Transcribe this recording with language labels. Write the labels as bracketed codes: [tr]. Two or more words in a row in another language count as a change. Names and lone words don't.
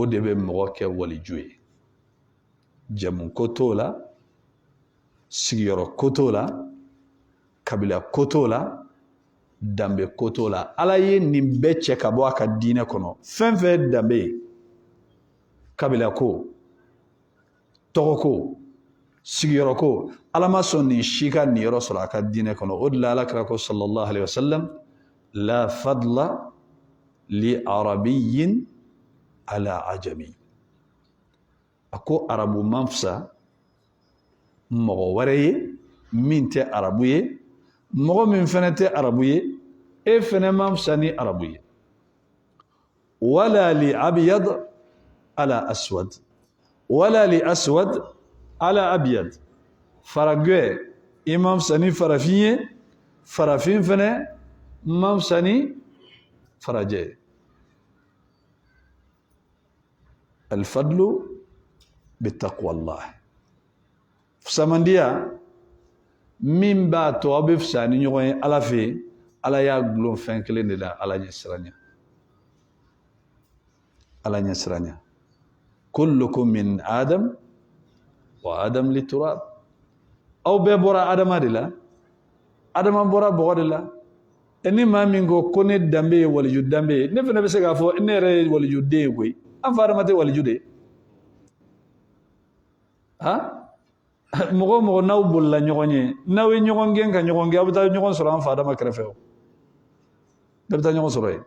[bm] de bɛ mɔgɔ kɛ waliju ye jamu ko t'o la sigiyɔrɔ ko t'o la kabila ko t'o la danbe ko t'o la Ala ye nin bɛɛ cɛ ka bɔ a ka diinɛ kɔnɔ fɛn fɛn danbe ye kabila ko tɔgɔ ko sigiyɔrɔ ko Ala ma sɔn nin si ka nin yɔrɔ sɔrɔ a ka diinɛ kɔnɔ o de la alakira ko [ar] صلى الله عليه وسلم لا فضل لعربي على عجمي [bm] a ko arabu man fisa mɔgɔ wɛrɛ ye min tɛ arabu ye mɔgɔ min fɛnɛ tɛ arabu ye e fɛnɛ man fisa ni arabu ye [ar] ولا لأبيض على أسود ولا لأسود على أبيض [bm] faragɛ i man fisa ni farafin ye farafin fɛnɛ man fisa ni farajɛ ye [ar] الفضل بتقوى الله [bm] fisamandiya min b'a to aw bɛ fisa ni ɲɔgɔn ye Ala fɛ Ala y'a gulon fɛn kelen de la Ala ɲɛ siranya Ala ɲɛ siranya [ar] كلكم من آدم وآدم لتراب [bm] aw bɛɛ bɔra adama de la adama bɔra bɔgɔ de la ni maa min ko ne danbe ye waliju danbe ye ne fana bɛ se k'a fɔ ne yɛrɛ ye waliju den ye koyi an fa adama tɛ waliju de ye mɔgɔ mɔgɔ n'aw bolila ɲɔgɔn ye n'aw ye ɲɔgɔn gɛn ka ɲɔgɔn gɛn aw bɛ taa ɲɔgɔn sɔrɔ an fa adama kɛrɛfɛ o bɛɛ bɛ taa ɲɔgɔn sɔrɔ yen